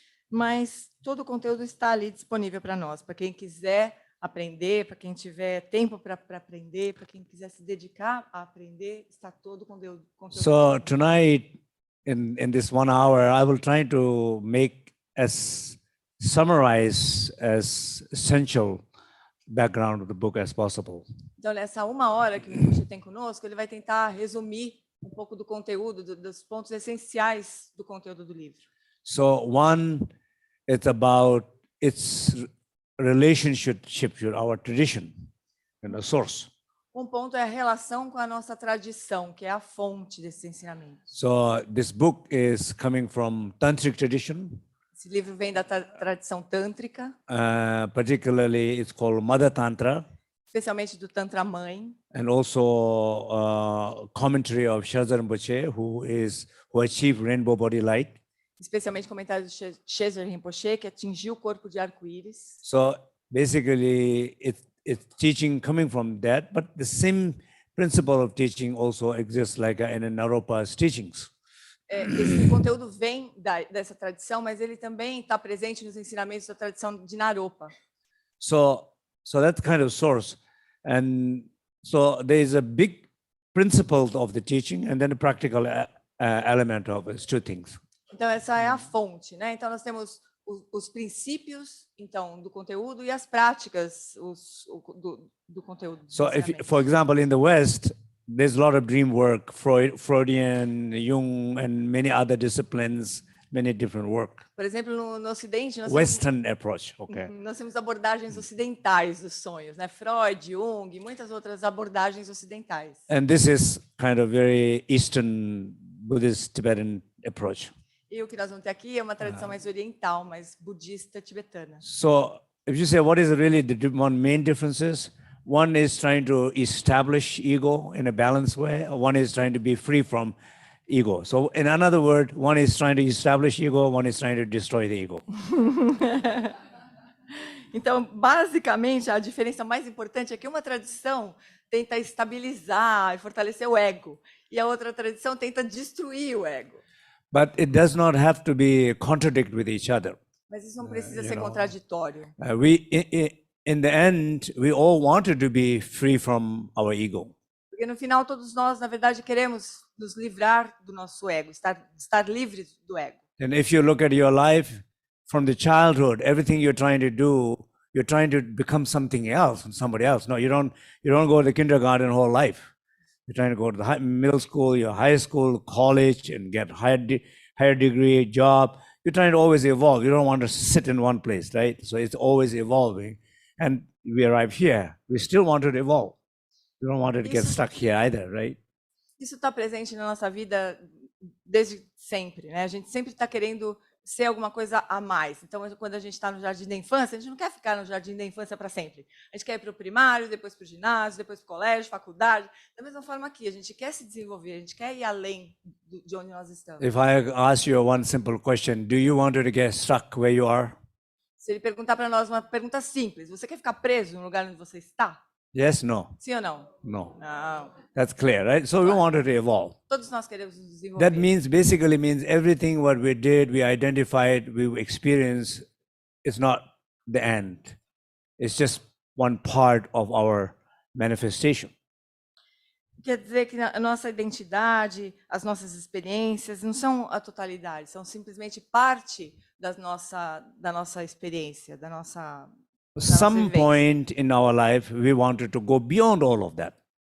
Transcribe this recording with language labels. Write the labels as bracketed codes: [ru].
[pt] Mas todo o conteúdo está ali disponível para nós, para quem quiser aprender, para quem tiver tempo para aprender, para quem quiser se dedicar a aprender, está todo o conteúdo. [en] So tonight, in this 1 hour, I will try to make summarize as essential background of the book as possible. [pt] Então, nessa 1 hora que o Rinpoche tem conosco, ele vai tentar resumir um pouco do conteúdo, dos pontos essenciais do conteúdo do livro. [en] So one, it's about its relationship with our tradition and the source. [pt] Ponto é a relação com a nossa tradição, que é a fonte desses ensinamentos. [en] So this book is coming from tantric tradition. [pt] Esse livro vem da tradição tântrica, [en] Particularly it's called Mother Tantra, [pt] especialmente do Tantra Mãe, [en] and also commentary of Shazar Rinpoche, who achieved rainbow body light. [pt] especialmente comentário do Tenzin Rinpoche, que atingiu o corpo de arco-íris. [en] So basically, it's teaching coming from that, but the same principle of teaching also exists like in Naropa's teachings. [pt] Esse conteúdo vem dessa tradição, mas ele também está presente nos ensinamentos da tradição de Naropa. [en] So that's kind of source, and so there is a big principle of the teaching, and then a practical element of it. Two things. [pt] Então essa é a fonte, né? Então nós temos os princípios, então, do conteúdo e as práticas do conteúdo. [en] So if, for example, in the West, there's a lot of dream work, Freudian, Jung, and many other disciplines, many different work. [pt] Por exemplo, no Ocidente, [en] Western approach, okay. [pt] Nós temos abordagens ocidentais dos sonhos, né? Freud, Jung, e muitas outras abordagens ocidentais. [en] And this is kind of very Eastern Buddhist Tibetan approach. [pt] E o que nós vamos ter aqui é uma tradição mais oriental, mais budista tibetana. [en] So if you say what is really the one main differences, one is trying to establish ego in a balanced way, one is trying to be free from ego. So in another word, one is trying to establish ego, one is trying to destroy the ego. [pt] Então, basicamente, a diferença mais importante é que uma tradição tenta estabilizar e fortalecer o ego, e a outra tradição tenta destruir o ego. [en] But it does not have to be contradict with each other. [pt] Mas isso não precisa ser contraditório. [en] In the end, we all wanted to be free from our ego. [pt] Porque no final todos nós, na verdade, queremos nos livrar do nosso ego, estar livres do ego. [en] And if you look at your life from the childhood, everything you're trying to do, you're trying to become something else, somebody else. No, you don't go to kindergarten whole life. You're trying to go to the middle school, your high school, college, and get higher degree, job. You're trying to always evolve. You don't want to sit in one place, right? So it's always evolving. And we arrive here. We still want to evolve. We don't want to get stuck here either, right? [pt] Isso está presente na nossa vida desde sempre, né? A gente sempre está querendo ser alguma coisa a mais. Então, quando a gente está no jardim da infância, a gente não quer ficar no jardim da infância para sempre. A gente quer ir para o primário, depois para o ginásio, depois para o colégio, faculdade. Da mesma forma aqui, a gente quer se desenvolver, a gente quer ir além de onde nós estamos. [en] If I ask you one simple question, do you want to get stuck where you are? [pt] Se ele perguntar para nós uma pergunta simples, você quer ficar preso no lugar onde você está? [en] Yes, no. [pt] Sim ou não? [en] No. [pt] Não. [en] That's clear, right? So we wanted to evolve. [pt] Todos nós queremos nos desenvolver. [en] That basically means everything what we did, we identified, we experienced, it's not the end. It's just one part of our manifestation. [pt] Quer dizer que a nossa identidade, as nossas experiências não são a totalidade, são simplesmente parte da nossa experiência, da nossa [en] Some point in our life, we wanted to go beyond all of that.